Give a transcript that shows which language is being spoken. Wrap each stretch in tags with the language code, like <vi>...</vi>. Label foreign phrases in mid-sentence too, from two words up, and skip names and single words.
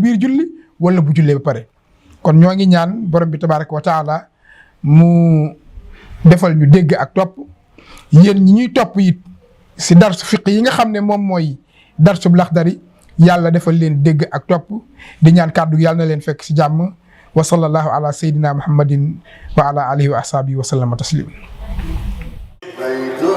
<wo>biir julli wala bu jullee ba pare kon ñoo ngi ñaan borom bi</wo> <ar>تبارك وتعالى</ar> <wo>mu defal ñu dégg ak topp yéen ñi ñuy topp it si darsu fiq yi nga xam ne moom mooy darsu Laxdari yàlla defal leen dégg ak topp di ñaan kàddu yàlla na leen fekk si jàmm</wo> <ar>وصلى الله على سيدنا محمد وعلى آله وأصحابه وسلم تسليم</ar>